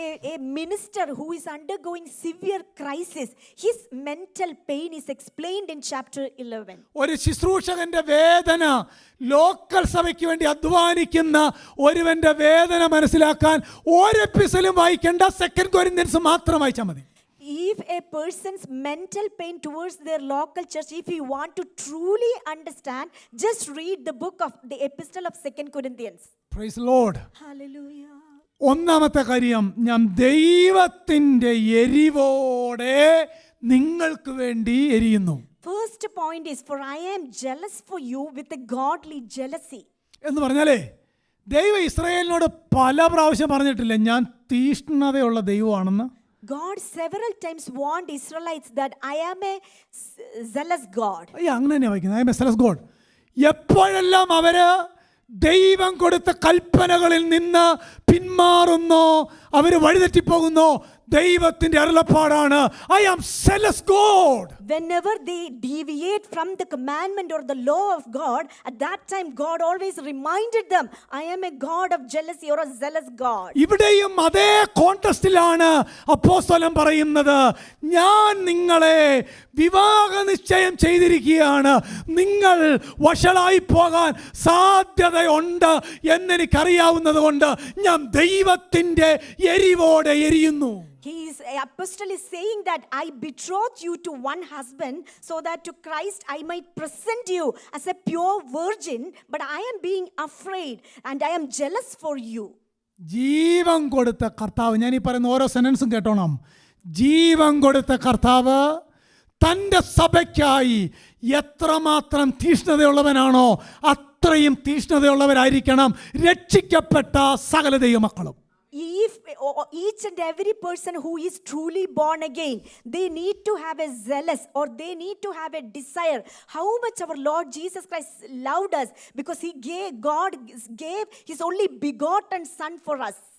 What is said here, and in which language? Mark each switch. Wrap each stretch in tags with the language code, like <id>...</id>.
<en>A minister who is undergoing severe crisis, his mental pain is explained in chapter 11.</en> <ml>ഒരു ശുശ്രൂഷകന്റെ വേദന, local സഭയ്ക്ക് വേണ്ടി അധ്വാനിക്കുന്ന ഒരുവന്റെ വേദന മനസ്സിലാക്കാൻ ഒരു എപ്പിസോഡും വായിക്കേണ്ട, 2 കൊരിന്ത്യൻസ് മാത്രം വായിച്ചാൽ മതി.</ml> <en>If a person's mental pain towards their local church, if you want to truly understand, just read the book of the epistle of 2 Corinthians. Praise the Lord. Hallelujah.</en> <ml>ഒന്നാമത്തെ കാര്യം, ഞാൻ ദൈവത്തിൻ്റെ എരിവോടെ നിങ്ങൾക്ക് വേണ്ടി എരിയുന്നു.</ml> <en>First point is, for I am jealous for you with a godly jealousy.</en> <ml>എന്ന് പറഞ്ഞാലേ, ദൈവം ഇസ്രായേലിനോട് പല പ്രാവശ്യം പറഞ്ഞിട്ടില്ല ഞാൻ തീഷ്ണതയുള്ള ദൈവമാണെന്ന്.</ml> <en>God several times warned Israelites that I am a zealous God.</en> <ml>അങ്ങനെ തന്നെയാണ് വായിക്കുന്നത്,</ml> <en>I am a zealous God.</en> <ml>എപ്പോഴെല്ലാം അവര് ദൈവം കൊടുത്ത കൽപ്പനകളിൽ നിന്ന് പിന്മാറുന്നോ, അവർ വഴിതെറ്റിപ്പോകുന്നോ, ദൈവത്തിന്റെ അരുളപ്പാടാണ്</ml> <en>I am zealous God. Whenever they deviate from the commandment or the law of God, at that time God always reminded them, I am a God of jealousy or a zealous God.</en> <ml>ഇവിടെയും അതേ കോണ്ടെക്സ്റ്റിലാണ് അപ്പോസ്തലൻ പറയുന്നത്, ഞാൻ നിങ്ങളെ വിവാഹ നിശ്ചയം ചെയ്തിരിക്കുകയാണ്, നിങ്ങൾ വഷളായി പോകാൻ സാധ്യതയുണ്ട് എന്നെനിക്കറിയാവുന്നത് കൊണ്ട് ഞാൻ ദൈവത്തിൻ്റെ എരിവോടെ എരിയുന്നു.</ml> <en>Apostle is saying that I betroth you to one husband so that to Christ I might present you as a pure virgin, but I am being afraid and I am jealous for you.</en> <ml>ജീവൻ കൊടുത്ത കർത്താവ്, ഞാൻ ഈ പറയുന്ന ഓരോ സെന്റൻസും കേട്ടോണം. ജീവൻ കൊടുത്ത കർത്താവ് തൻ്റെ സഭയ്ക്കായി എത്രമാത്രം തീഷ്ണതയുള്ളവനാണോ അത്രയും തീഷ്ണതയുള്ളവരായിരിക്കണം രക്ഷിക്കപ്പെട്ട സകല ദൈവമക്കളും.</ml> <en>If each and every person who is truly born again, they need to have a zealous, or they need to have a desire how much our Lord Jesus Christ loved us, because God gave his only begotten son for us.</en>